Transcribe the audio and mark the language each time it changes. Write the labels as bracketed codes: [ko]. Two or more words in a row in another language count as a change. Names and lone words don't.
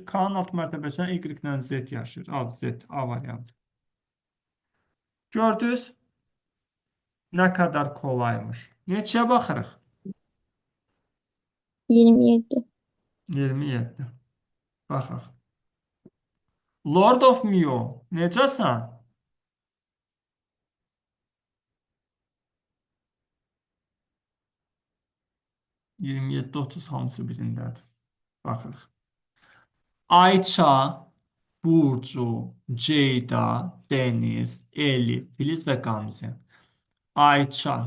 [az] K-nın alt mərtəbəsindən Y ilə Z yaşayır. Ad Z, A variantı. Gördünüz? Nə qədər kolaymış. Neçəyə baxırıq? 27. 27. Baxaq. Lord of Mio, necəsən? 27-30 hamısı birindədir. Baxırıq. Ayça, Burcu, Ceyda, Deniz, Elif, Filiz və Gamze.